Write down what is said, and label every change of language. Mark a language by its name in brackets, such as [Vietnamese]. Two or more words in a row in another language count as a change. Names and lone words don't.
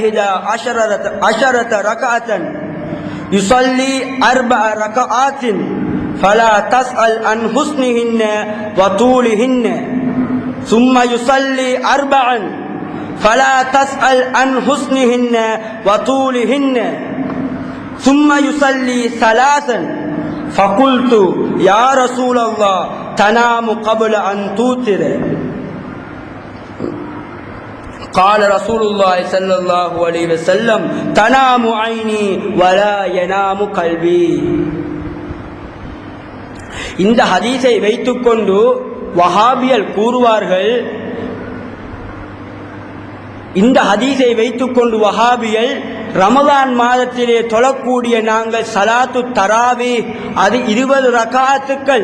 [Arabic] 11 ركعة يصلي 4 ركعات فلا تسأل عن حسنهن وطولهن ثم يصلي 4 فلا تسأل عن حسنهن وطولهن ثم يصلي 3 فقلت يا رسول الله تنام قبل أن توتر. قال رسول الله صلى الله عليه وسلم تنام عيني ولا ينام قلبي. [Tamil] இந்த ஹதீஸை வைத்துக்கொண்டு வஹாபியல் கூறுவார்கள், இந்த ஹதீஸை வைத்துக்கொண்டு வஹாபியல் ரமலான் மாதத்திலே தொழக்கூடிய நாங்கள் [Arabic] صلاة التراويح [Tamil] அது 20 ரகாத்துக்கள்.